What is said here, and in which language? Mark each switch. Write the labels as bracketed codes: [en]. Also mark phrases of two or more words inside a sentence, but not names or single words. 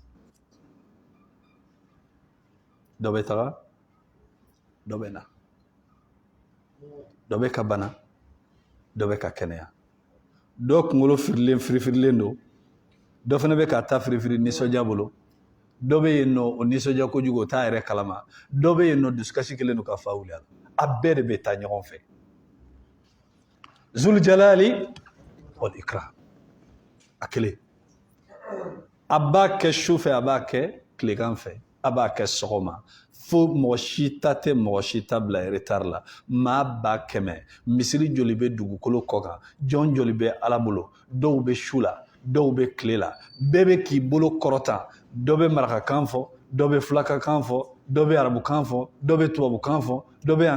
[bm] dɔ bɛ taga dɔ bɛ na dɔ bɛ ka bana dɔ bɛ ka kɛnɛya dɔ kunkolo firifirilen don dɔ fana bɛ ka ta firifiri nisɔndiya bolo dɔ bɛ yen nɔ o nisɔndiya kojugu o t'a yɛrɛ kalama dɔ bɛ yen nɔ dusukasi kelen don ka fa wuli a la a bɛɛ de bɛ taa ɲɔgɔn fɛ zul [ar] الجلال والإكرام [bm] a kelen a b'a kɛ su fɛ a b'a kɛ tilegan fɛ a b'a kɛ sɔgɔma fo mɔgɔ si ta tɛ mɔgɔ si ta bila retard la maa ba kɛmɛ misiri joli bɛ dugukolo kɔ kan jɔn joli bɛ ala bolo dɔw bɛ su la dɔw bɛ tile la bɛɛ bɛ k'i bolo kɔrɔta dɔ bɛ marakakan fɔ dɔ bɛ fulakakan fɔ dɔ bɛ arabukan fɔ dɔ bɛ tubabukan fɔ dɔ bɛ